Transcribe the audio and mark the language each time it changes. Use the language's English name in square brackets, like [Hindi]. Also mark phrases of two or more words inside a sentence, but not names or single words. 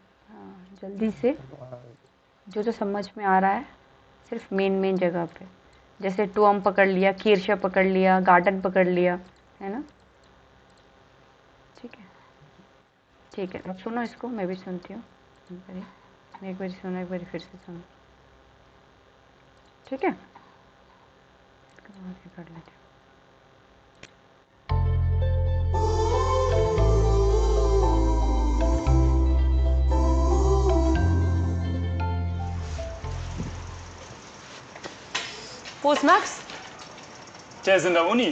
[Hindi] जल्दी से जो जो समझ में आ रहा है, सिर्फ मेन मेन जगह पे, जैसे टुअम पकड़ लिया, कीर्षा पकड़ लिया, गार्डन पकड़ लिया, है ना। ठीक है, ठीक है, अब सुनो इसको, मैं भी सुनती हूँ। एक बार सुनो, एक बार फिर से सुनो। ठीक है, आगे कर लेते हैं। [German] Wo ist Max? Der ist in der Uni.